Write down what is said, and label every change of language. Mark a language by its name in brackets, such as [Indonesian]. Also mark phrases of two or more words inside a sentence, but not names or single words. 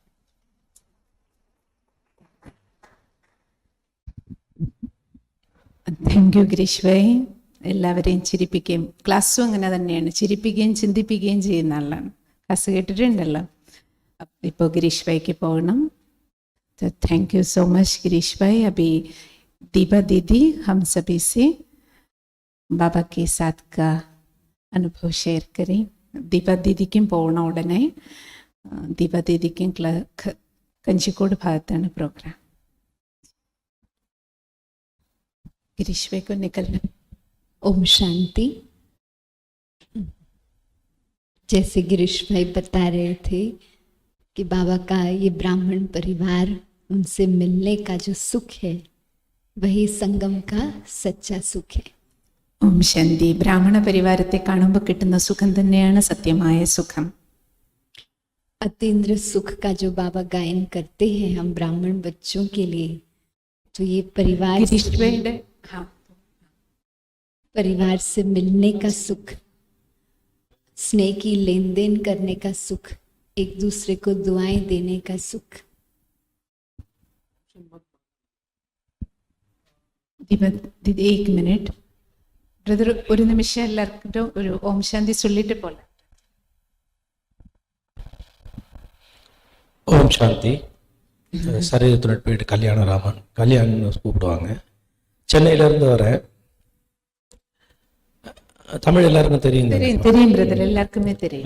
[English] thank you [Malayalam] ഗിരീഷ് ഭായ്. എല്ലാവരെയും ചിരിപ്പിക്കുകയും, ക്ലാസ്സും അങ്ങനെ തന്നെയാണ്, ചിരിപ്പിക്കുകയും ചിന്തിപ്പിക്കുകയും ചെയ്യുന്ന ആളാണ്. ക്ലാസ് കേട്ടിട്ടുണ്ടല്ലോ. ഇപ്പോൾ ഗിരീഷ് ഭായിക്ക് പോകണം. [Hindi] तो [English] thank you so much [Hindi] गिरीश भाई. अभी दीपा दीदी हम सभी से बाबा के साथ का अनुभव शेयर करें. [Malayalam] दीपा दीदिക്കും പോകണം ഉടനെ. ദീപ ദീദിക്കും കഞ്ചിക്കോട് ഭാഗത്താണ് പ്രോഗ്രാം. [Hindi] गिरीश भाई को निकलना. ओम शांति. जैसे गिरीश भाई बता रहे थे कि बाबा का ये ब्राह्मण परिवार, उनसे मिलने का जो सुख है वही संगम का सच्चा सुख है. [Malayalam] ഓം ശാന്തി. ബ്രാഹ്മണ പരിവാരത്തെ കാണുമ്പോൾ കിട്ടുന്ന സുഖം തന്നെയാണ് സത്യമായ സുഖം. [Hindi] अतीन्द्र सुख का जो बाबा गायन करते हैं हम ब्राह्मण बच्चों के लिए, तो ये परिवार परिवार से मिलने का सुख, स्नेह की लेन देन करने का सुख, एक दूसरे को दुआएं देने का सुख. [Malayalam] ദീപ [Hindi] एक मिनट [Malayalam] ബ്രദർ, ഒരു നിമിഷം എല്ലാവർക്കും ഒരു ഓം ശാന്തി ചൊല്ലിട്ട് പോലെ. [Tamil] ஓம் சாந்தி. சரீரத்துடன் போயிட்டு கல்யாணராமன், கல்யாணம்னு கூப்பிடுவாங்க. சென்னையிலேருந்து வரேன். தமிழ் எல்லாருக்கும் தெரியும். தெரியும் பிரதர், எல்லாருக்குமே தெரியும்.